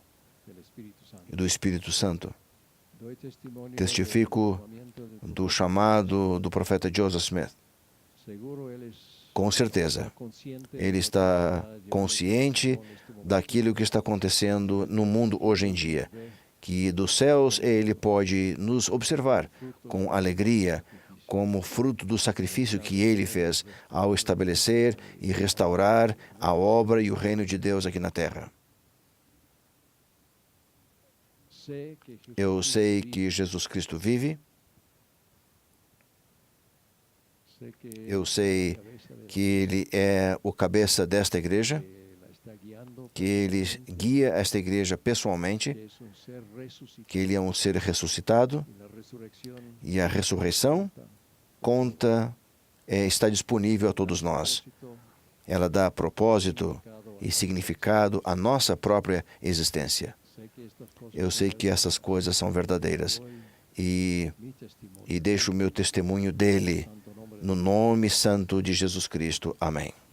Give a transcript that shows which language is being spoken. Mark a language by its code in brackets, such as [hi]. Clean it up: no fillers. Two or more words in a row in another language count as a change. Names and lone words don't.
[es] del Espíritu Santo. [pt] e do Espírito Santo. [es] Doy testimonio [pt] Testifico [es] del llamamiento de [pt] do chamado do profeta Joseph Smith. [es] seguro él es [pt] Com certeza, [es] consciente [pt] ele está consciente daquilo que está acontecendo no mundo hoje em dia, que dos céus ele pode nos observar com alegria, como fruto do sacrifício que ele fez ao estabelecer e restaurar a obra e o reino de Deus aqui na terra. [es] sé que Jesús [pt] Eu sei que Jesus Cristo vive, [es] sé que [pt] eu sei [es] cabeza de [pt] que ele é o cabeça desta igreja, [es] que la está guiando, [pt] que ele guia esta igreja pessoalmente, [es] que es un ser resucitado [pt] que ele é um ser ressuscitado [es] y la resurrección [pt] e a ressurreição está disponível a todos nós. Ela dá propósito e significado à nossa própria existência. [es] sé que estas cosas [pt] Eu sei que essas coisas são verdadeiras e [es] mi testimonio [pt] deixo o meu testemunho dele [es] santo nombre [pt] no nome santo de Jesus Cristo. Amém.